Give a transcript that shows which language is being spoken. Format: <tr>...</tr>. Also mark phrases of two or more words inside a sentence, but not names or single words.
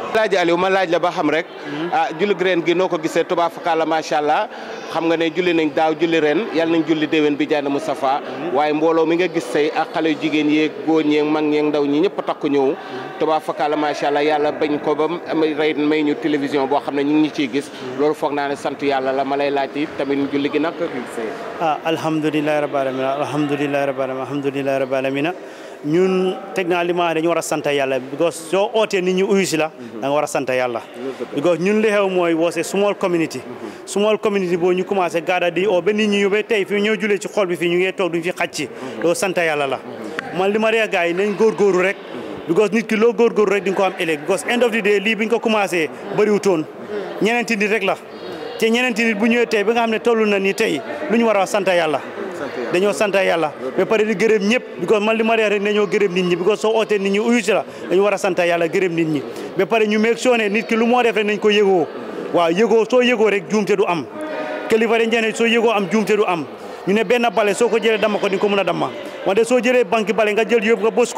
<wo>laaj Aliou ma laaj la ba xam rek julli ren gi noo ko gisee tuba fakala</wo> <ar>ما شاء الله</ar> <wo>xam nga ne julli nañ daaw julli ren yàlla nañ julli déwén bi jaana Moustapha waaye mbooloo mi nga gis tey ak xale jigéen yeeg góor ñeeg mag ñeeg ndaw ñi ñëpp takku ñëw tuba fakala</wo> <ar>ما شاء الله</ar> <wo>yàlla bañ ko ba rey may ñu télévision boo xam ne ñu ngi ciy gis loolu foog naa ne sant yàlla la ma lay laaj it tamit julli gi nag ko gisee.</wo> <ar>الحمد لله رب العالمين الحمد لله رب العالمين</ar> <wo>ñun teg naa li ma dañu war a sant yàlla because soo ootee nit ñi uyu si la da nga war a sant yàlla because ñun li xew mooy</wo> <en>was a small</en> <wo>community boo ñu commencé gaada di o ba nit ñi yóbbee tey fii ñoo julee ci xol bi fii ñu ngi toog duñ fi xaj ci loolu sant yàlla la man li ma ree gars yi nañ góorgóorlu rek because nit ki loo góorgóorlu rek di nga ko am ëllëg because</wo> <en>end of the day</en> <wo>lii bi ñu ko commencé bëriwutoon ñeneenti nit rek la te ñeneenti nit bu ñëwee tey ba nga xam ne toll na ni tey lu ñu war a sant yàlla dañoo sant yàlla ba pare di gërëm ñëpp because man li ma ree rek nañoo gërëm nit ñi because soo ootee nit ñi uyu si la dañu war a sant yàlla gërëm nit ñi ba pare ñu meeg soo ne nit ki lu moo def rek nañ ko yëgoo waaw yëgoo soo yëgoo rek juumte du am kilifa dañ ne soo yëgoo am juumte du am ñu ne benn bale soo ko jëlee dama ko di nga ko mën a damma wante soo jëlee banque bale nga jël yóbbu nga bës ko</wo>